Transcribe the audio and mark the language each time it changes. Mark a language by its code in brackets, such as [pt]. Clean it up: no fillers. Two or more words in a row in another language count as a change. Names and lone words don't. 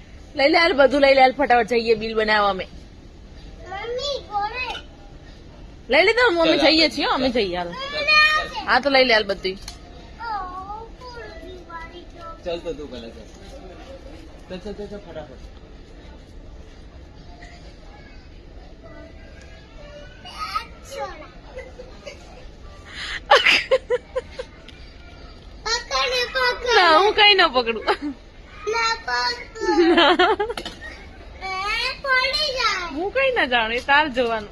[gu] લઈ લે હાલ, બધું લઈ લે હાલ, ફટાફટ જઈએ બિલ બનાવવા. અમે લઈ લીધું મમ્મી, જઈએ છીએ હો, અમે જઈએ હાલ. હા તો લઈ લે હાલ બધું. [hi] चल तो तू पहले चल चल चल चल फटाफट [gu] ના હું કઈ ન પકડું. હું કઈ ના જાણું, એ તાર જોવાનું.